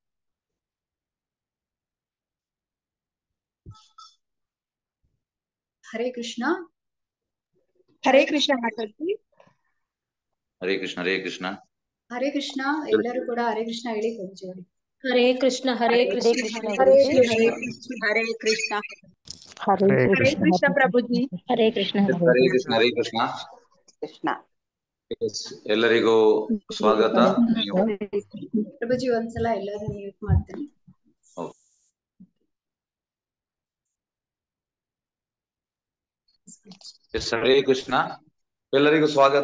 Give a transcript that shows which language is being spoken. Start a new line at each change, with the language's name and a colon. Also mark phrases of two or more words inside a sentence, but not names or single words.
Kannada: ಹರೇ ಕೃಷ್ಣ. ಹರೇ ಕೃಷ್ಣ ಮಾತಾಡ್ತಿ. ಹರೇ ಕೃಷ್ಣ. ಹರೇ ಕೃಷ್ಣ. ಹರೇ ಕೃಷ್ಣ. ಎಲ್ಲರೂ ಕೂಡ ಹರೇ ಕೃಷ್ಣ ಹೇಳಿ ಪ್ರಭುಜಿ ಅವರಿಗೆ. हरे कृष्ण हरे कृष्ण हरे हरे कृष्ण हरे कृष्ण हरे हरे कृष्ण कृष्ण प्रभुजी हरे कृष्ण ಹರೇ ಕೃಷ್ಣ ಹರೇ ಕೃಷ್ಣ कृष्ण ಎಲ್ಲರಿಗೂ ಸ್ವಾಗತ. ಪ್ರಭುಜಿ ಒಂದ್ಸಲ ಎಲ್ಲರೂ ಮ್ಯೂಟ್ ಮಾಡ್ತೀನಿ. ಹರೇ ಕೃಷ್ಣ, ಎಲ್ಲರಿಗೂ ಸ್ವಾಗತ.